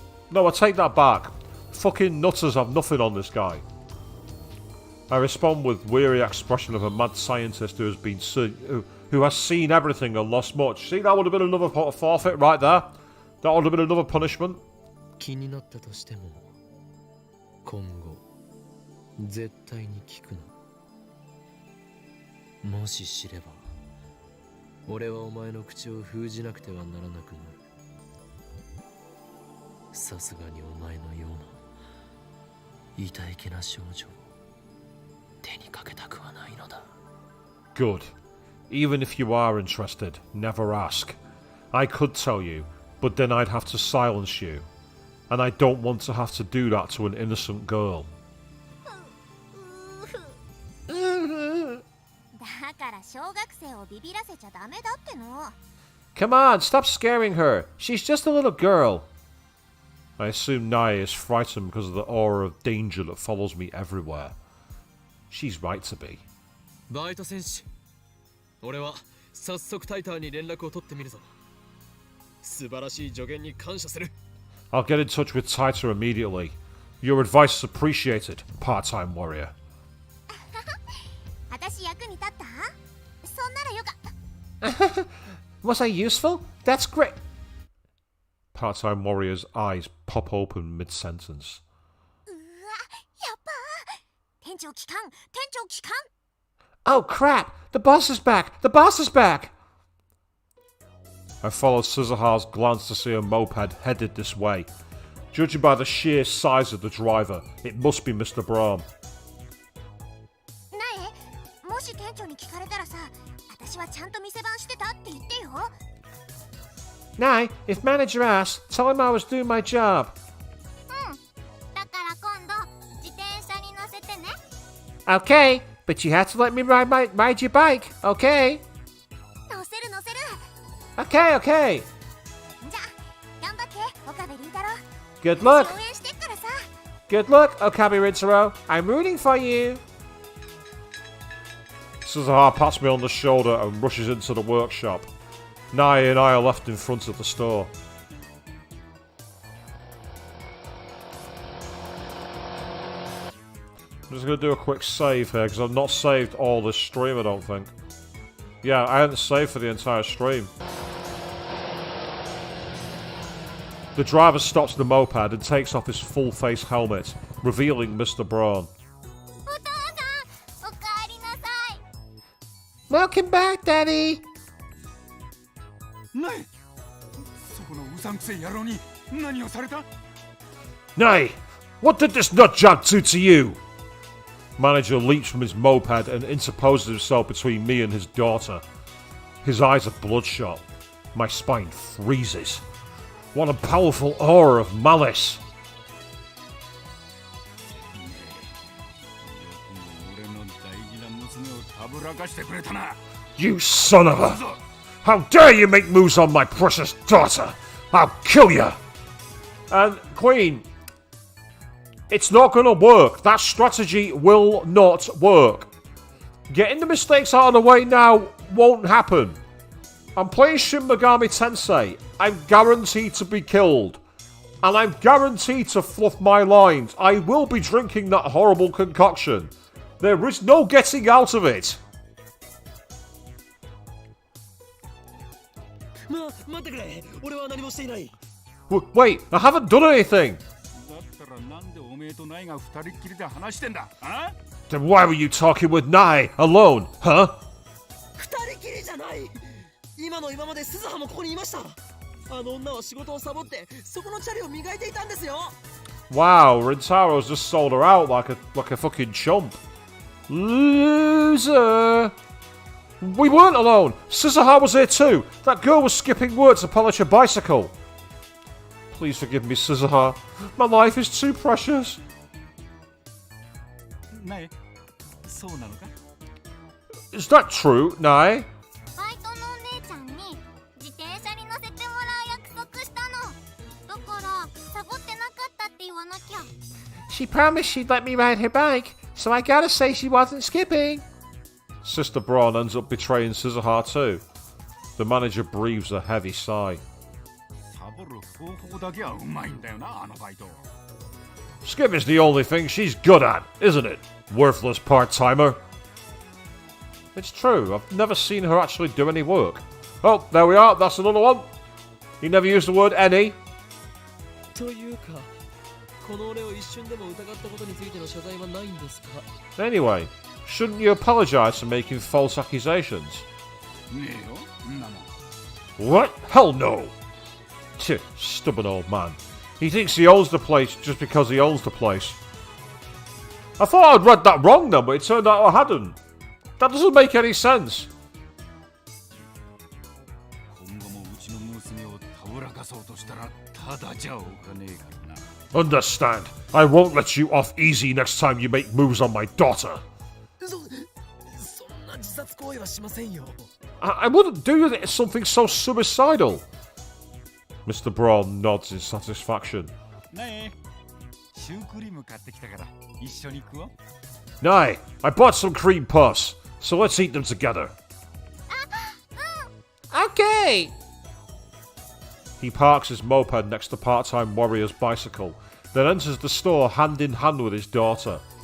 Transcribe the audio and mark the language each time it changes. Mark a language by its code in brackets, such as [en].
[en] No, I take that back. Fucking nutters have nothing on this guy. I respond with weary expression of a mad scientist who has seen everything and lost much. See, that would have been another forfeit right there. That would have been another punishment. [ja] 気になったとしても、今後絶対に聞くな。もし知れば、俺はお前の口を封じなくてはならなくなる。さすがにお前のような痛いけな少女を手にかけたくはないのだ。 [en] Good. Even if you are interested, never ask. I could tell you, but then I'd have to silence you. And I don't want to have to do that to an innocent girl. [ja] だから小学生をビビらせちゃダメだっての。 [en] Come on, stop scaring her. She's just a little girl. I assume Naya is frightened because of the aura of danger that follows me everywhere. She's right to be. [ja] バイト戦士、俺は早速タイターに連絡を取ってみるぞ。素晴らしい助言に感謝する。 [en] I'll get in touch with Taita immediately. Your advice is appreciated, part-time warrior. [ja] 私役に立った？そんならよかった。 [en] Was I useful? That's great. Part-time warrior's eyes pop open mid-sentence. [ja] うわ、やっぱ店長帰還、店長帰還。 [en] Oh crap! The boss is back! The boss is back! I followed Scissorhar's glance to see a moped headed this way. Judging by the sheer size of the driver, it must be Mr. Brahm. [ja] なえ、もし店長に聞かれたらさ、私はちゃんと店番してたって言ってよ。 [en] Nay, if manager asks, tell him I was doing my job. [ja] うん。だから今度自転車に乗せてね。 [en] Okay, but you have to let me ride your bike, okay? [ja] 乗せる乗せる。 [en] Okay, okay. [ja] じゃあ頑張って岡部倫太郎。 [en] Good luck. [ja] 応援してっからさ。 [en] Good luck, Okabe Rintaro. I'm rooting for you. Scissorhar pats me on the shoulder and rushes into the workshop. Nai and I are left in front of the store. I'm just going to do a quick save here because I've not saved all this stream, I don't think. Yeah, I hadn't saved for the entire stream. The driver stops the moped and takes off his full-face helmet, revealing Mr. Braun. [ja] お父さん、おかえりなさい。 [en] Welcome back, Daddy! [ja] ないそこのうさんくせえ野郎に何をされた [en] Nay, what did this nutjob do to you? Manager leaps from his moped and interposes himself between me and his daughter. His eyes are bloodshot. My spine freezes. What a powerful aura of malice! [ja] 俺の大事な娘をたぶらかしてくれたな [en] You son of a... How dare you make moves on my precious daughter! I'll kill you! And, Queen, it's not gonna work. That strategy will not work. Getting the mistakes out of the way now won't happen. I'm playing Shin Megami Tensei. I'm guaranteed to be killed. And I'm guaranteed to fluff my lines. I will be drinking that horrible concoction. There is no getting out of it. [ja] 待ってくれ。俺は何もしていない。 [en] Wait, I haven't done anything. [ja] だったらなんでおめえとナイが二人っきりで話してんだあ [en] Then why were you talking with Nai alone, huh? [ja] 二人きりじゃない。今の今まで鈴葉もここにいました。あの女は仕事をサボってそこのチャリを磨いていたんですよ。 [en] Wow, Rintaro's just sold her out like a fucking chump. Loser! We weren't alone. Scissorhar was here too. That girl was skipping work to polish her bicycle. Please forgive me, Scissorhar. My life is too precious. [ja] ナイそうなのか？ [en] Is that true, Nai? [ja] バイトのお姉ちゃんに自転車に乗せてもらう約束したの。だからサボってなかったって言わなきゃ。 [en] She promised she'd let me ride her bike, so I gotta say she wasn't skipping. Sister Braun ends up betraying Scissorheart too. The manager breathes a heavy sigh. [ja] サボる方法だけはうまいんだよな、あのバイト。 [en] Skipping's the only thing she's good at, isn't it? Worthless part-timer. It's true, I've never seen her actually do any work. Oh, there we are, that's another one. He never used the word any. [ja] というかこの俺を一瞬でも疑ったことについての謝罪はないんですか？ [en] Anyway, shouldn't you apologise for making false accusations? [ja] ねえよ、んなもん。 [en] What? Hell no! Tch, stubborn old man. He thinks he owns the place just because he owns the place. I thought I'd read that wrong then, but it turned out I hadn't. That doesn't make any sense. [ja] 今後もうちの娘をたぶらかそうとしたらただじゃおかねえからな。 [en] Understand. I won't let you off easy next time you make moves on my daughter. [ja] そんな自殺行為はしませんよ。 [en] I wouldn't do something so suicidal. Mr. Braun nods in satisfaction. [ja] ねえ、シュークリーム買ってきたから一緒に食おう。 [en] Nay, I bought some cream puffs, so let's eat them together. Okay. He parks his moped next to part-time warrior's bicycle, then enters the store hand in hand with his daughter.